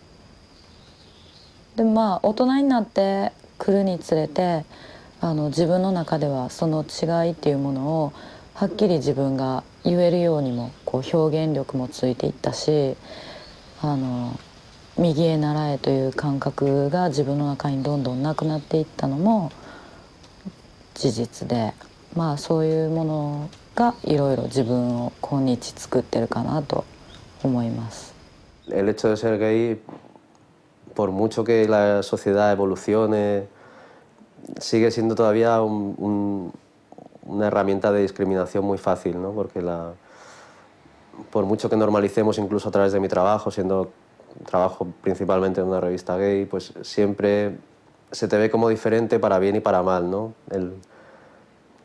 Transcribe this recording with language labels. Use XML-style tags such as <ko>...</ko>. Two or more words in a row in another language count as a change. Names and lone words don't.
<ja>でもまあ大人になってくるにつれて自分の中ではその違いっていうものをはっきり自分が言えるようにもこう表現力もついていったし右へ習えという感覚が自分の中にどんどんなくなっていったのも事実で、まあそういうものがいろいろ自分を今日作ってるかなと思います。</ja> <es>El hecho de ser gay, por mucho que la sociedad evolucione, sigue siendo todavía una herramienta de discriminación muy fácil, ¿no? Porque por mucho que normalicemos incluso a través de mi trabajo, trabajo principalmente en una revista gay, pues siempre se te ve como diferente para bien y para mal, ¿no?</es>